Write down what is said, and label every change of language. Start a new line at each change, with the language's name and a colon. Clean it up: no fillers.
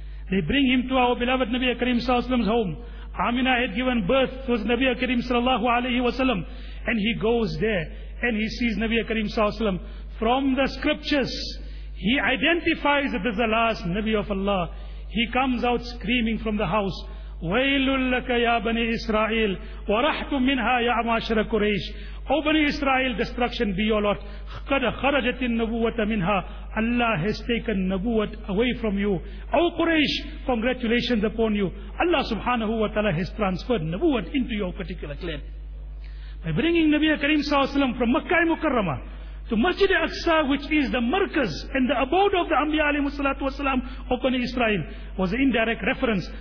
English: They bring him to our beloved Nabi Karim Sallallahu Alaihi Wasallam's home. Amina had given birth to Nabi Karim Sallallahu Alaihi Wasallam. And he goes there and he sees Nabi Karim Sallallahu Alaihi Wasallam. From the scriptures, he identifies that this is the last Nabi of Allah. He comes out screaming from the house.
Arabic: وَيْلٌ لَكَ يَا بَنِي إِسْرَائِيلِ وَرَحْتُمْ مِنْهَا يَا مَعْشَرَ قُرَيْشِ
English: O Bani Israel, destruction be your lot.
Arabic: قَدَ خَرَجَتِ النَّبُوَّةَ مِنْهَا
English: Allah has taken Nabuwat away from you. O Quraysh, congratulations upon you. Allah subhanahu wa ta'ala has transferred Nabuwat into your particular clan. By bringing Nabi Karim sallallahu alayhi wa sallam from Makkah Mukarramah to Masjid Al-Aqsa, which is the markaz and the abode of the Anbiya alayhi salatu wasalam of Bani Israel, was an indirect reference.